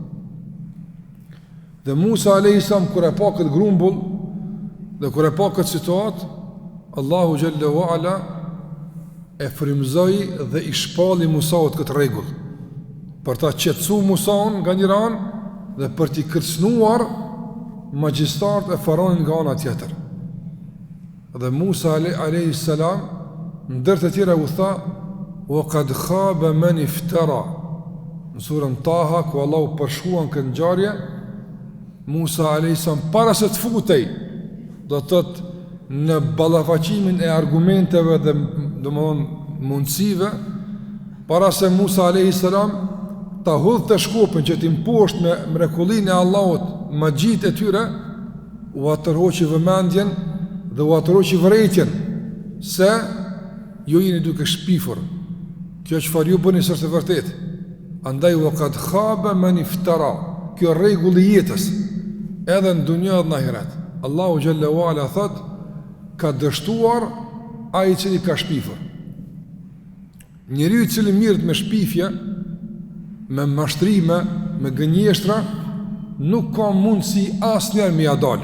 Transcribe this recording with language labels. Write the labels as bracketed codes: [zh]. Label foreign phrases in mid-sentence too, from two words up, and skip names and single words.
[sq] Dhe Musa [ar] عليه السلام [sq] kur e pa këtë grumbull dhe kur e pa këtë situatë, Allahu [ar] جل وعلا [sq] e frymëzoi dhe i shpalli Musaut këtë rregull, për ta qetësuar Musaun nga një anë dhe për t'i kërcënuar magjistarët e faraonit nga ana tjetër. Dhe Musa [ar] عليه السلام [sq] ndër të tjera u tha: [ar] "وقد خاب من افترى." [sq] Në surën Taha, ku Allahu përshkruan këtë ngjarje, Musa [ar] عليه السلام [sq] para se të futej, do të thotë në ballafaqimin e argumenteve dhe mundësive, para se Musa [ar] عليه السلام [sq] ta hudhte shkopin që t'i mposhtë me mrekullinë e Allahut magjitë e tyre, u atërhoqi vëmendjen dhe u atërhoqi vërejtjen se ju jeni duke shpifur. Kjo çfarë ju bëni s'është e vërtetë. Andaj [ar] وقد خاب من افترى. [sq] Kjo rregull i jetës, edhe në dunjë dhe në ahiret. Allahu [ar] جل وعلا [sq] thot: ka dështuar ai i cili ka shpifur. Njeriu i cili mirët me shpifje, me mashtrime, me gënjeshtra, nuk ka mundësi asnjëherë me ia dalë.